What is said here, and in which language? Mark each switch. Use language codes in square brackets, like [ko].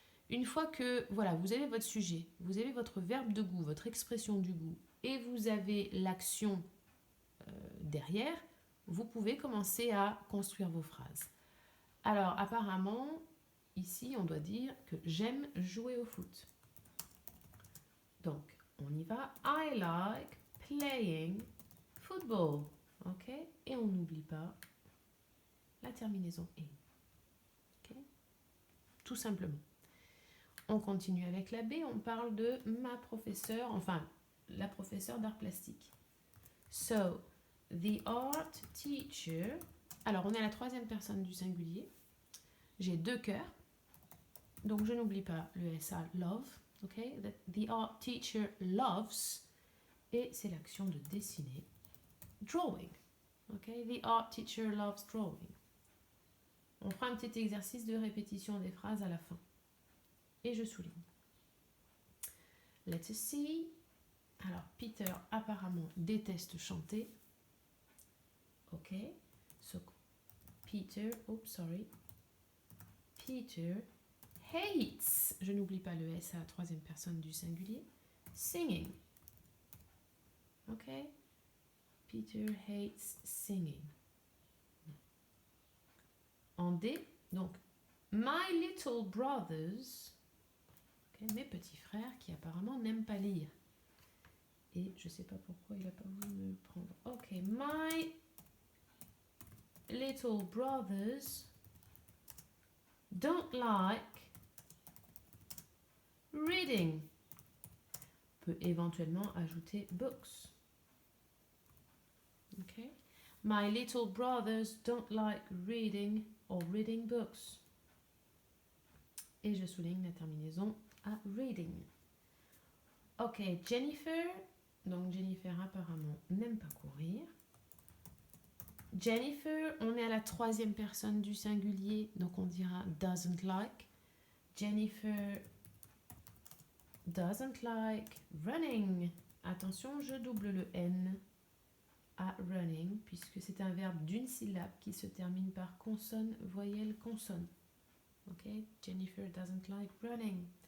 [fr] Une fois que voilà, vous avez votre sujet, vous avez votre verbe de goût, votre expression du goût, et vous avez l'action derrière, vous pouvez commencer à construire vos phrases. Alors apparemment, ici on doit dire que j'aime jouer au foot. Donc on y va. [en] I like playing football. Ok? [fr] Et on n'oublie pas la terminaison in. Ok? Tout simplement. On continue avec la B, on parle de ma professeure, enfin la professeure d'art plastique. [en] So, the art teacher. [fr] Alors, on est à la troisième personne du singulier. J'ai deux cœurs. Donc, je n'oublie pas le SA, love. Ok? [en] The art teacher loves. [fr] Et c'est l'action de dessiner. [en] Drawing. Ok? The art teacher loves drawing. [fr] On fera un petit exercice de répétition des phrases à la fin. Et je souligne. [en] Let's see. [fr] Alors, Peter apparemment déteste chanter. Ok. [en] So, Peter, oops, sorry. Peter hates, [fr] je n'oublie pas le S à la troisième personne du singulier, singing. Ok. [en] Peter hates singing. [fr] En D, donc, [en] my little brothers, [fr] okay, mes petits frères qui apparemment n'aiment pas lire. Et je sais pas pourquoi il a pas voulu me prendre. [en] Ok, my little brothers don't like reading. [fr] On peut éventuellement ajouter books. Ok. [en] My little brothers don't like reading or reading books. [fr] Et je souligne la terminaison à reading. Ok, Jennifer. Donc Jennifer apparemment n'aime pas courir. Jennifer, on est à la troisième personne du singulier, donc on dira doesn't like. [en] Jennifer doesn't like running. [fr] Attention, je double le N à running, puisque c'est un verbe d'une syllabe qui se termine par consonne, voyelle, consonne. [en] Ok, Jennifer doesn't like running.